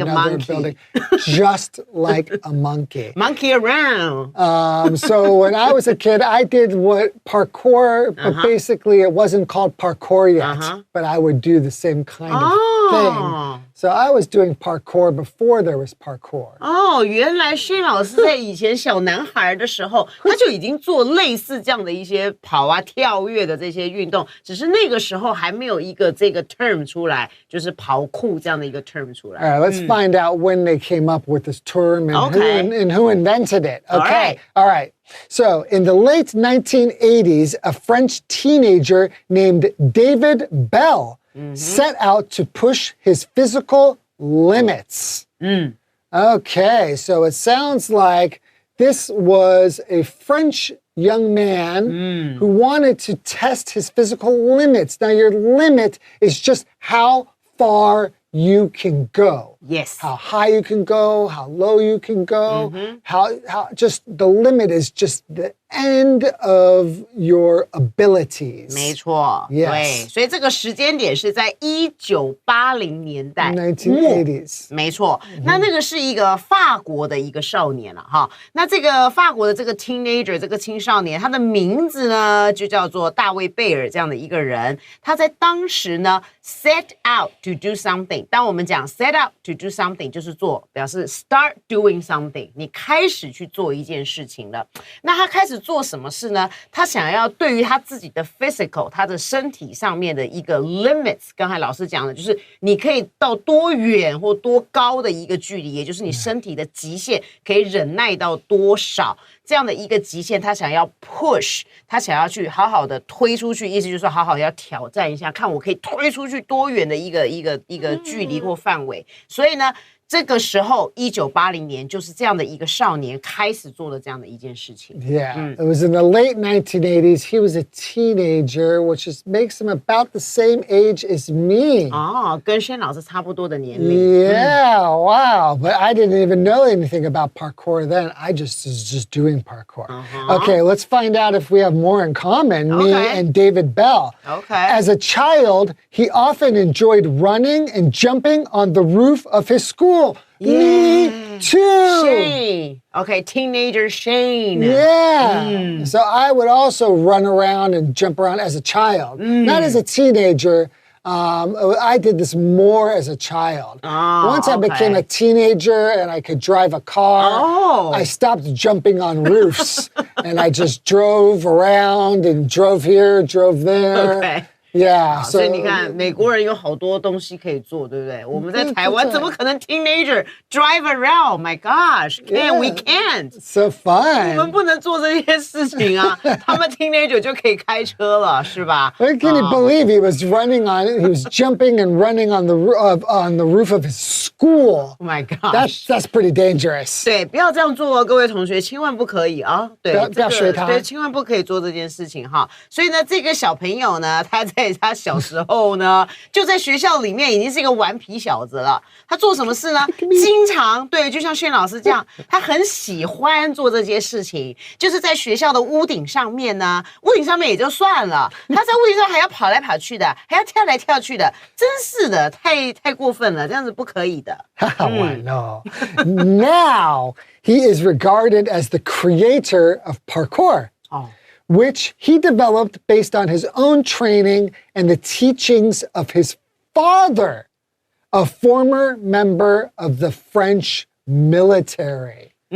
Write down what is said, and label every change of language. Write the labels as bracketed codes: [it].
[en] another building, just like a monkey. Monkey around. So when I was a kid, I did parkour, but basically it wasn't called parkour yet, but I would do the same kind of thing. So I was doing parkour before there was parkour. [zh] 哦，原来Shane老师在以前小男孩的时候，他就已经做类似这样的一些跑啊、跳跃的这些运动，只是那个时候还没有一个这个 term 出来，就是跑酷这样的一个 term 出来。 [en] All right, let's find out when they came up with this term and who invented it. Okay, all right. So, in the late 1980s, a French teenager named David Bell set out to push his physical limits. Okay, so it sounds like this was a French young man who wanted to test his physical limits. Now, your limit is just how far you can go. Yes. How high you can go, how low you can go, how just the limit is just the end of your abilities. [zh] 没错， [en] Yes. [zh] 对，所以这个时间点是在1980年代 [en] 1980s. [zh] 没错，那个是一个法国的一个少年了哈。那这个法国的这个 teenager 这个青少年，他的名字呢就叫做大卫贝尔这样的一个人。他在当时呢 [en] set out to do something， [zh] something， 当我们讲 [en] set out to do something， [zh] 就是做，表示 [en] start doing something， [zh] 你开始去做一件事情了。那他开始做什么事呢？他想要对于他自己的 physical， 他的身体上面的一个 limits， 刚才老师讲的就是你可以到多远或多高的一个距离，也就是你身体的极限可以忍耐到多少。这样的一个极限，他想要 push， 他想要去好好的推出去，意思就是说好好要挑战一下，看我可以推出去多远的一个距离或范围。所以呢，这个时候1980年就是这样的一个少年开始做的这样的一件事情。 [en] Yeah, it was in the late 1980s. He was a teenager, which makes him about the same age as me. [zh] 哦，跟轩老师差不多的年龄。 [en] Yeah, wow. But I didn't even know anything about parkour then. I was just doing parkour. Okay, let's find out if we have more in common, me and David Bell. Okay. As a child, he often enjoyed running and jumping on the roof of his school. Me too. Shane. Okay, teenager Shane. Yeah. So I would also run around and jump around as a child, not as a teenager. I did this more as a child. Once I became a teenager and I could drive a car, I stopped jumping on roofs and I just drove around and drove here, drove there. Okay.Yeah, [zh] 所以你看，美国人有好多东西可以做，对不对？我们在台湾怎么可能 teenager [en] drive around? My gosh, we can't. So fun. [zh] 我们不能做这些事情啊，他们 teenager 就可以开车了，是吧？ [en] Can you believe he was jumping and running on the roof of his school? Oh my gosh, that's pretty dangerous. [zh] 对，不要这样做哦，各位同学，千万不可以啊！对，不要学他，对，千万不可以做这件事情哈。所以呢，这个小朋友呢，他在他小时候呢，就在学校里面已经是一个顽皮小子了。他做什么事呢？经常对，就像炫老师这样，他很喜欢做这些事情，就是在学校的屋顶上面呢，屋顶上面也就算了，他在屋顶上还要跑来跑去的，还要跳来跳去的，真是的，太过分了，这样子不可以的。 [en] No. Now he is regarded as the creator of parkour. Which he developed based on his own training and the teachings of his father, a former member of the French military.